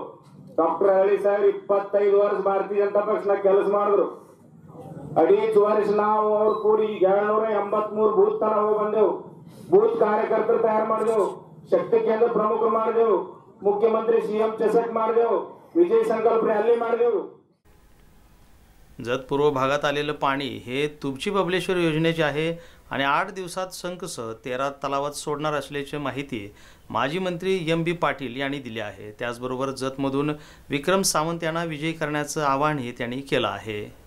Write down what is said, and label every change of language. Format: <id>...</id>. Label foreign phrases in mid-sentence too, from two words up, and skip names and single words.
<kn>ಡಾಕ್ಟರ್ ಆರಳಿ ಸಾಹೇಬ್ 25 ವರ್ಷ ಭಾರತೀಯ ಜನತಾ ಪಕ್ಷನಾಗ ಕೆಲಸ ಮಾಡಿದ್ರು. 2.5 ವರ್ಷ ನಾವು ಅವ್ರು ಕೂಡಿ 783 ಬೂತ್ ತನ ಹೋಗಿ ಬಂದೆವು. ಬೂತ್ ಕಾರ್ಯಕರ್ತರು ತಯಾರು ಮಾಡಿದೆವು, ಶಕ್ತಿ ಕೇಂದ್ರ ಪ್ರಮುಖರು ಮಾಡಿದೆವು, ಮುಖ್ಯಮಂತ್ರಿ CM ಚಸಕ್ ಮಾಡಿದೆವು, विजय संकल्प रॅली ಮಾಡಿದೆವು.</kn> <mr>जत पूर्व भागात आलेलं पाणी हे तुबची बबलेश्वर योजनेचे आहे आणि 8 दिवसात संकसह 13 तलावात सोडणार असल्याची माहिती माजी मंत्री MB पाटील यांनी दिली आहे. त्याचबरोबर जतमधून विक्रम सावंत यांना विजयी करण्याचं आवाहनही त्यांनी केलं आहे.</mr>